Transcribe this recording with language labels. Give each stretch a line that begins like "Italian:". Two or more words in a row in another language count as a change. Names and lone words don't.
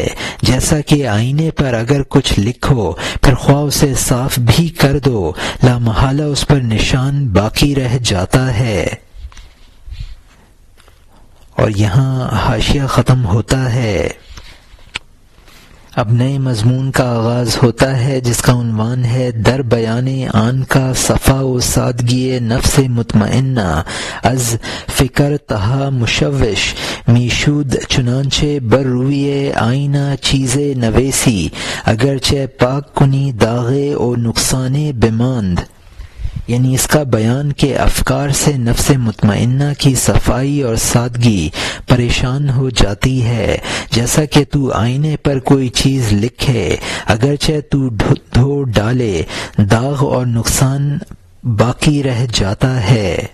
Urdu: جیسا کہ آئینے پر اگر کچھ لکھو پھر خواہ اسے صاف بھی کر دو، لامحالہ اس پر نشان باقی رہ جاتا ہے۔ اور یہاں حاشیہ ختم ہوتا ہے۔ اب نئے مضمون کا آغاز ہوتا ہے جس کا عنوان ہے
Persian: در بیان آن کا صفا و سادگی نفس مطمئنہ از فکر تہا مشوش میشود چنانچہ بر روی آئینہ چیز نویسی اگرچہ پاک کنی داغے و نقصان بماند،
Urdu: یعنی اس کا بیان کہ افکار سے نفس مطمئنہ کی صفائی اور سادگی پریشان ہو جاتی ہے، جیسا کہ تو آئینے پر کوئی چیز لکھے اگرچہ تو دھو ڈالے داغ اور نقصان باقی رہ جاتا ہے۔